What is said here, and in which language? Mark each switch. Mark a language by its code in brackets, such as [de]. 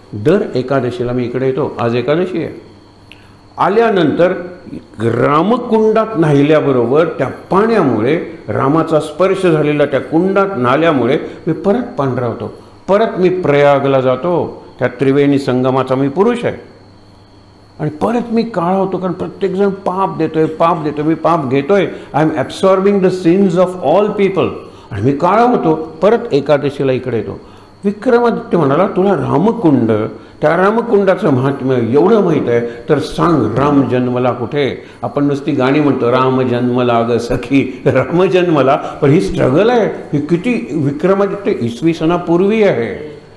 [mr] दर एकादशीला मी इकडे येतो. आज एकादशी आहे. आल्यानंतर रामकुंडात न्हाल्याबरोबर त्या पाण्यामुळे, रामाचा स्पर्श झालेला त्या कुंडात न्हाल्यामुळे मी परत पांढरा होतो. परत मी प्रयागला जातो. त्या त्रिवेणी संगमाचा मी पुरुष आहे आणि परत मी काळा होतो, कारण प्रत्येकजण पाप देतोय, पाप देतोय, मी पाप घेतोय. [en] I am absorbing the sins of all people. [mr] आणि मी काळा होतो. परत एकादशीला इकडे येतो. विक्रमादित्य म्हणाला, तुला रामकुंड, त्या रामकुंडाचं महात्म्य एवढं माहीत आहे तर सांग, राम जन्मला कुठे? आपण नुसती गाणी म्हणतो, राम जन्मला ग सखी, राम जन्मला, पण ही स्ट्रगल आहे. ही किती विक्रमादित्य इसवी सनापूर्वी आहे.